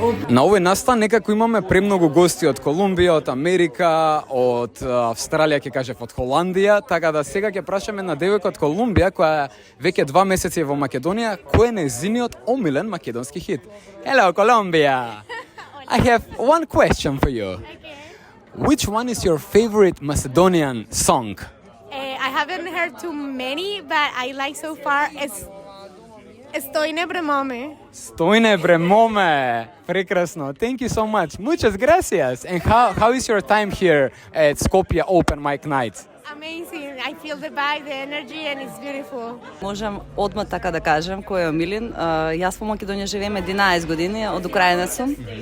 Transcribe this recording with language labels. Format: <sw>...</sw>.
<mk>На овој настан некако имаме премногу гости од Колумбија, од Америка, од Австралија, ќе кажев од Холандија, така да сега ќе прашаме на девојка од Колумбија, која веќе 2 месеци е во Македонија, кој е нејзиниот омилен македонски хит.</mk> <en>Hello, Colombia! I have one question for you. Which one is your favorite Macedonian song? I haven't heard too many, but I like so far Estoy bre mami.</en> <mk>Стојне бре моме. Прекрасно.</mk> <en>Thank you so much.</en> <es>Muchas gracias.</es> <en>And how is your time here at Skopje Open Mic Night? Amazing. I feel the vibe, the energy and it's beautiful.</en> <mk>Можам одма така да кажем кој е омилен. Јас во Македонија живеем 11 години, од Украина сум.</mk>